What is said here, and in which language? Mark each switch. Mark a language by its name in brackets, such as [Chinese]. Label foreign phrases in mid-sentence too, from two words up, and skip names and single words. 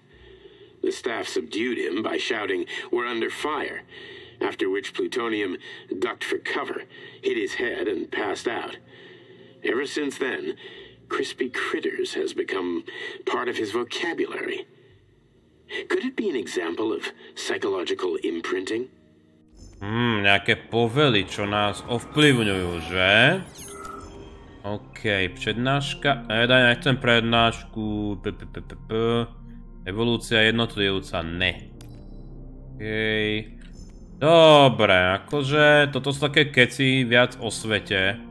[English] The staff subdued him by shouting, "We're under fire," after which Plutonium ducked for cover, hit his head, and passed out. Ever since then, crispy critters has become part of his vocabulary. Could it be an example of psychological imprinting? [Slovak] Nejaké povely, čo nás ovplyvňujú, že? Okej, prednáška. Nechcem prednášku. Evolúcia jednotlivca, ne. Okej. Dobre, akože toto sú také keci viac o svete.